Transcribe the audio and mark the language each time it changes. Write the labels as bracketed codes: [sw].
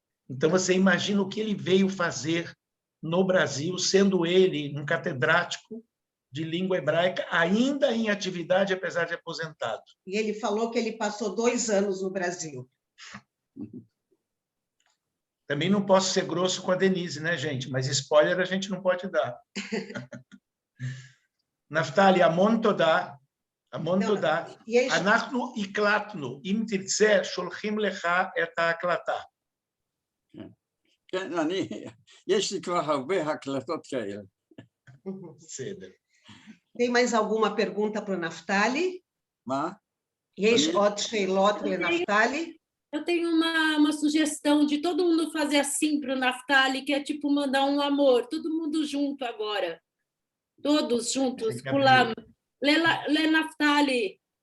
[pt] Então, você imagina o que ele veio fazer no Brasil, sendo ele um catedrático de língua hebraica, ainda em atividade, apesar de aposentado. E ele falou que ele passou 2 anos no Brasil. Também não posso ser grosso com a Denise, né, gente? Mas spoiler a gente não pode dar. [en] Naftali, [he] המון תודה. המון תודה. אנחנו הקלטנו. אם תרצה, שולחים לך את ההקלטה. כן, יש לי כבר הרבה הקלטות כאלה. בסדר. [pt] Tem mais alguma pergunta para o Naftali? [he] מה? יש עוד שאלות לנפתלי? [pt] Eu tenho uma sugestão de todo mundo fazer assim para o Naftali, que é tipo mandar um amor, todo mundo junto agora. Todos juntos, pulam. Lê Naftali.